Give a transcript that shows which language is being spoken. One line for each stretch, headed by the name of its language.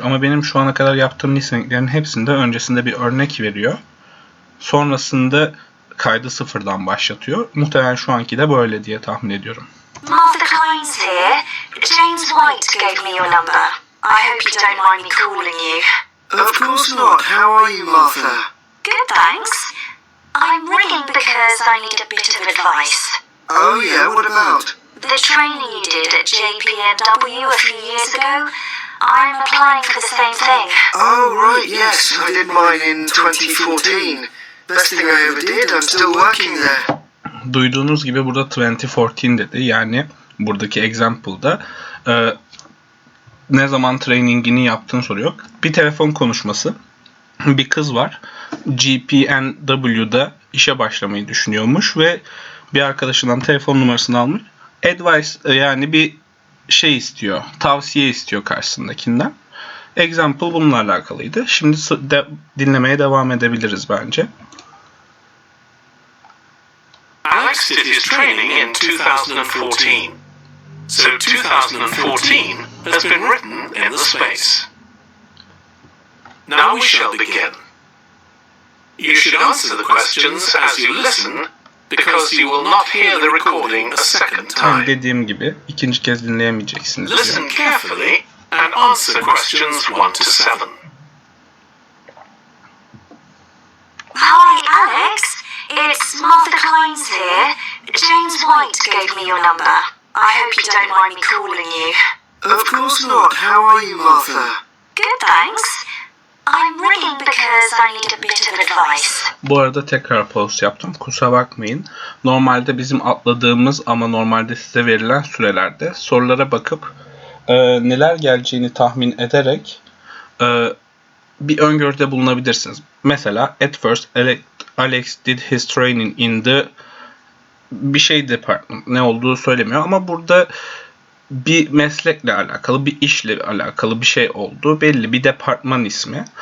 Turkish: Ama benim şu ana kadar yaptığım listeninglerin hepsinde öncesinde bir örnek veriyor. Sonrasında kaydı sıfırdan başlatıyor. Muhtemelen şu anki de böyle diye tahmin ediyorum.
English: Martha Klein's here. James White gave me your number. I hope you don't mind me calling you. Of course not. How are you, Martha? Good, thanks. I'm ringing because I need a bit of advice. Oh yeah, what about? The training you did at JPNW a few years ago, I'm applying for the same thing. Oh right, yes, I did mine in 2014. Best thing I ever did. I'm still working there.
Turkish: Duyduğunuz gibi burada 2014 dedi. Yani buradaki example'da ne zaman trainingini yaptığını soruyor. Bir telefon konuşması. Bir kız var. GPNW'da işe başlamayı düşünüyormuş ve bir arkadaşından telefon numarasını almış. Advice yani bir şey istiyor. Tavsiye istiyor karşısındakinden. Example bununla alakalıydı. Şimdi dinlemeye devam edebiliriz bence.
English: Alex did his training in 2014. So 2014 has been written in the space. Now we shall begin. You should answer the questions as you listen, because you will not hear the recording a second time.
Turkish: Dediğim gibi ikinci kez dinleyemeyeceksiniz diyor.
English: Listen carefully and answer questions 1 to 7. Hi, Alex. It's Martha Clines here. James White gave me your number. I hope you don't mind me calling you. Of course not. How are you, Martha? Good, thanks. I'm ringing because I need a bit of advice.
Turkish: Bu arada tekrar pause yaptım. Kusura bakmayın. Normalde bizim atladığımız ama normalde size verilen sürelerde sorulara bakıp neler geleceğini tahmin ederek bir öngörüde bulunabilirsiniz. Mesela
English: at first Alex did his training in the
Turkish: bir şey department, ne olduğu söylemiyor ama burada bir meslekle alakalı, bir işle alakalı bir şey olduğu belli, bir departman ismi.